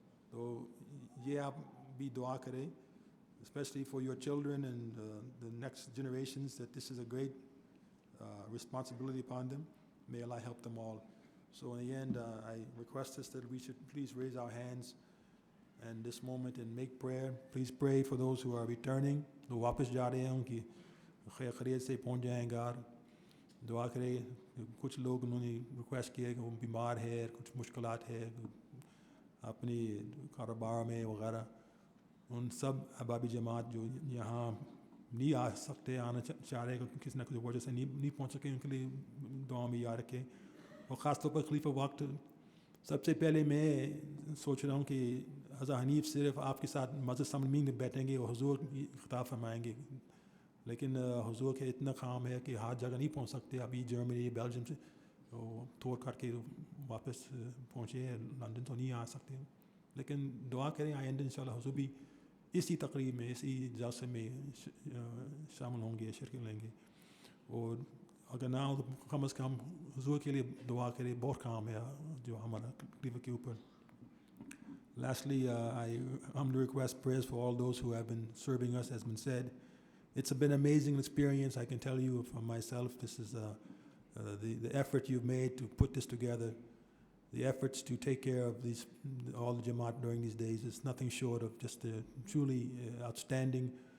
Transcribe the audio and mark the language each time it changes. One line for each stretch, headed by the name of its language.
English: So
Urdu: ye aap bhi dua kare,
English: especially for your children and the next generations, that this is a great responsibility upon them. May Allah help them all. So in the end, I request us that we should please raise our hands and this moment and make prayer. Please pray for those who are returning,
Urdu: جو واپس جا رہے ہیں, ان کی خیر خیریت سے پہنچ جائیں گھر. دعا کرے. کچھ لوگ انہوں نے ریکویسٹ کیا کہ وہ بیمار ہے, کچھ مشکلات ہے اپنی کاروبار میں وغیرہ. ان سب احبابی جماعت جو یہاں نہیں آ سکتے, آنا چاہ رہے کسی نہ کسی وجہ سے نہیں پہنچ سکے, ان کے لیے دعا میں یاد رکھے. اور خاص طور پر خلیفہ وقت, سب سے پہلے میں سوچ رہا ہوں کہ اظہر حنیف صرف آپ کے ساتھ مسجد سامنے میں بیٹھیں گے اور حضور کی خطاب فرمائیں گے, لیکن حضور کے اتنا کام ہے کہ ہر جگہ نہیں پہنچ سکتے. ابھی جرمنی بیلجیم سے توڑ کر کے واپس پہنچے, لندن تو نہیں آ سکتے, لیکن دعا کریں آئندہ انشاءاللہ حضور بھی اسی تقریب میں, اسی جلسے میں شامل ہوں گے, شرکت لیں گے. اور اگر نہ ہو تو کم از کم حضور کے لیے دعا کرے, بہت کام ہے جو ہمارا خلیفہ کے اوپر.
English: Lastly, I humbly request prayers for all those who have been serving us, as been said. It's been an amazing experience, I can tell you from myself. This is the effort you've made to put this together, the efforts to take care of all the Jamaat during these days is nothing short of just truly outstanding.